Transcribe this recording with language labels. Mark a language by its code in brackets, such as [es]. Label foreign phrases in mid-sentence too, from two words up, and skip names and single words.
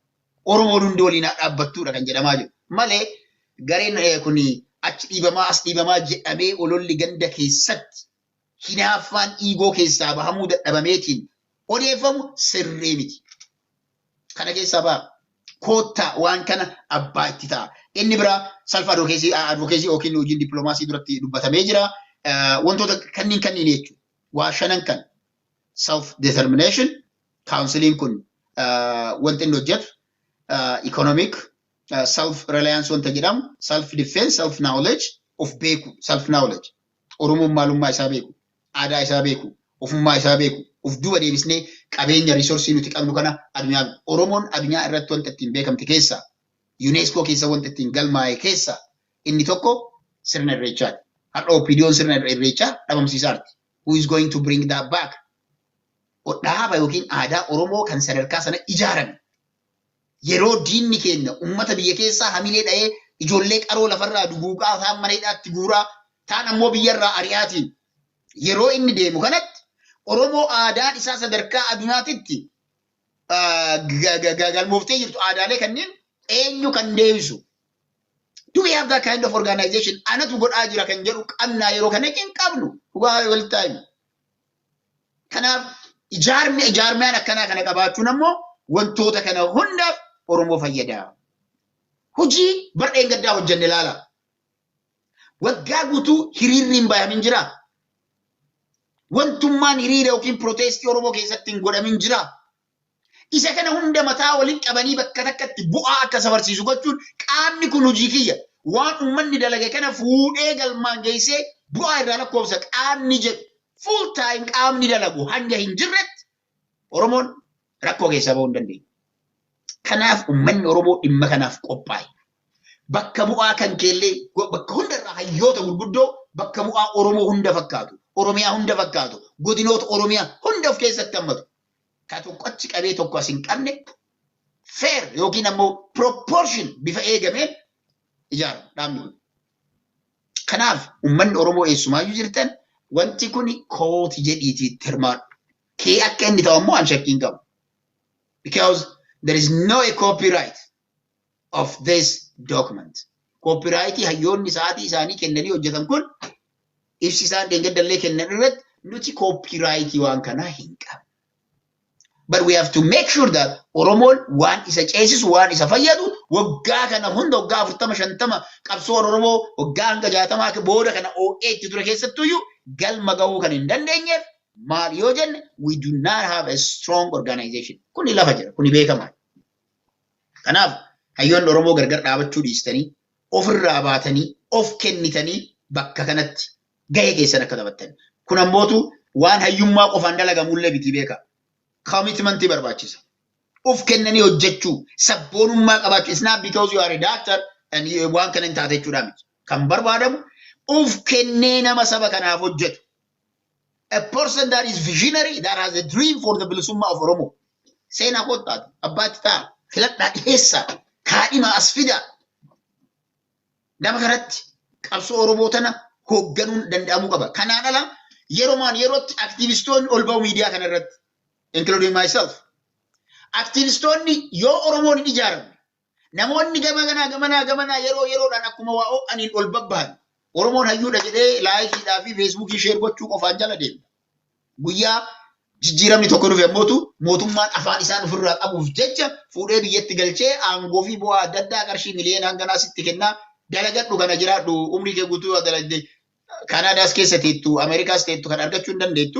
[om] Oromoon hundi waliin dhaabbattuudha kan jedhamaa jiru. Malee gareen kuni achi dhiibamaa as dhiibamaa jedhamee ololli ganda keessatti hinaaffaan dhiigoo keessaa bahamuu dadhabameetiin odeeffamu sirrii miti. Kana keessaa ba'a. Koottaa waan kana abbaa itti ta'a. Inni biraa [en] self advocacy [om] yookiin hojiin dippiloomaasii duratti dubbatamee jira. Wantoota kanniin jechuudha. Waa shanan kan [en] self determination, [om] counseling kun wanti inni hojjetu, [en] economic, self-reliance [om] wanta jedhamu, [en] self-defense, self-knowledge of beeku, self-knowledge. [om] Oromoon maalummaa isaa beeku, aadaa isaa beeku, ofummaa isaa beeku, of duuba deebisnee qabeenya risoorsii nuti qabnu kana addunyaa Oromoon addunyaa irratti wanta ittiin beekamte keessaa UNESCO keessa wanta ittiin galmaa'e keessaa inni tokko sirna irreechaati. Har'a opiniyoon sirna irreechaa dhabamsiisaarti. [en] Who is going to bring that back? [om] Dhaaba yookiin aadaa Oromoo kan sadarkaa sana ijaarame. Yeroo diinni keenya uummata biyya keessaa hamilee dha'ee ijoollee qaroo lafarraa duguugaa ta'an mana hidhaatti guuraa ta'an ammoo biyyarraa ari'aatiin yeroo inni deemu kanatti Oromoo aadaan isaa sadarkaa addunyaatitti galmooftee jirtu aadaalee kanneen eenyu kan deebisu. [en] Do we have that kind of organization? [om] Anatu godhaa jira kan jedhu qabnaa yeroo kana hin qabnu. Dhugaa walitti kanaaf ijaarmeen akkanaa kana qabaachuun ammoo wantoota kana hundaaf Oromoo fayyada. Hojii bardeen gaddaa hojjenne ilaala. Waggaa guutuu hiriirri hin bayamin jira. Wantummaan hiriira yookiin protestii Oromoo keessatti hin godhamin jira. Isa kana hunda mataa waliin qabanii bakka takkatti bu'aa akka safarsiisu gochuun qaamni kun hojii kiyya. Waan uummanni dalage kana fuudhee galmaan geessee bu'aa irraa lakkoofsa qaamni jedhu [en] full time [om] qaamni dalagu hanga hin jirretti Oromoon rakkoo keessaa bahuu hin dandeenye. Kanaaf uummanni Oromoo dhimma kanaaf qophaa'e. Bakka bu'aa kan keellee bakka hundarraa hayyoota gurguddoo bakka bu'aa Oromoo hunda fakkaatu, Oromiyaa hunda fakkaatu, godinoota Oromiyaa hunda of keessatti hammatu. Ka tokkochi qabee tokko as hin qabne fair yookiin ammoo proportion bifa eegameen ijaaru dhaabni kun. Kanaaf uummanni Oromoo eessumaayyuu jirtan wanti kun kooti jedhiitii tirmaadhu. Kee akka inni ta'u ammoo an shakkiin qabu. [en] Because there is no a copyright of this document. [om] Copyrightii hayyoonni sa'aatii isaanii kennanii hojjetan kun ibsi isaan deeggaddallee kennan irratti nuti copyrightii waan kanaa hin qabu. [en] But we have to make sure that [om] Oromoon waan isa ceesisu waan isa fayyadu waggaa kana hunda waggaa 40-50 qabsoon Oromoo waggaa hanga 60 booda kana OA itti ture keessattuyyuu galma gahuu kan hin dandeenyeef maal yoo jenne [en] we do not have a strong organization. [om] Kuni lafa jira, kuni beekamaa. Kanaaf hayyoonni Oromoo gargar dhaabachuu dhiistanii ofirraa baatanii of kennitanii bakka kanatti gahee keessan akka taphattan. Kun ammootu waan hayyummaa qofaan dalagamullee biti beeka. Commitment barbaachisa. Of kennanii hojjechuu, sabboonummaa qabaachuu. [en] It's not because you are a doctor and [om] waan kana hin taate jechuudha miti. Kan barbaadamu of kennee nama saba kanaaf hojjetu. [en] A person that is visionary, that has a dream for the bilisummaa of Oromo. [om] Seenaa koottaati, abbaatti ta'a, filadhaa dhiyeessaa, kaadhima as fida. Nama kanatti qabsoo Oromoo tana hoogganuun danda'amuu qaba. Kanaan ala yerootti aktiivistoonni ol ba'u miidiyaa kana irratti. [en] Including myself. [om] Aktivistoonni yoo Oromoon hin ijaaramne namoonni gamanaa yeroodhaan akkuma waa o'aniin ol babbahan Oromoon hayyuudha jedhee laayikiidhaa fi feesbuukii sheer gochuu qofaan jala deema. Guyyaa jijjiiramni tokko dhufe ammootu mootummaan afaan isaan ofirraa qabuuf jecha fuudhee biyyatti galchee aangoo fi bu'aa adda addaa qarshii miliyoona hanganaa sitti kennaa dalagadhu kana jiraadhu umrii kee guutuu dalagdee Kanaadaas keessa teettu Ameerikaas teettu kan argachuu hin dandeettu.